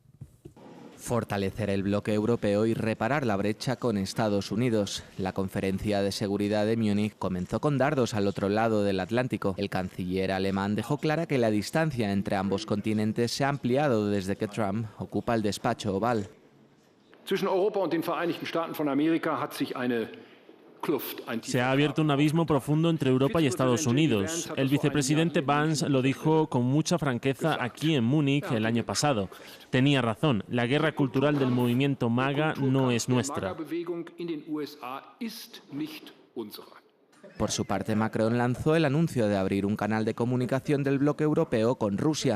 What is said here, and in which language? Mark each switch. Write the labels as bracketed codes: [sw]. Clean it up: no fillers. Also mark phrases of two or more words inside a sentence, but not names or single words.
[es] Fortalecer el bloque europeo y reparar la brecha con Estados Unidos. La conferencia de seguridad de Múnich comenzó con dardos al otro lado del Atlántico. El canciller alemán dejó clara que la distancia entre ambos continentes se ha ampliado desde que Trump ocupa el despacho oval. [de] Zwischen Europa und den Vereinigten Staaten von Amerika hat sich eine [es] Se ha abierto un abismo profundo entre Europa y Estados Unidos. El vicepresidente Vance lo dijo con mucha franqueza aquí en Múnich el año pasado. Tenía razón, la guerra cultural del movimiento MAGA no es nuestra. Por su parte, Macron lanzó el anuncio de abrir un canal de comunicación del bloque europeo con Rusia.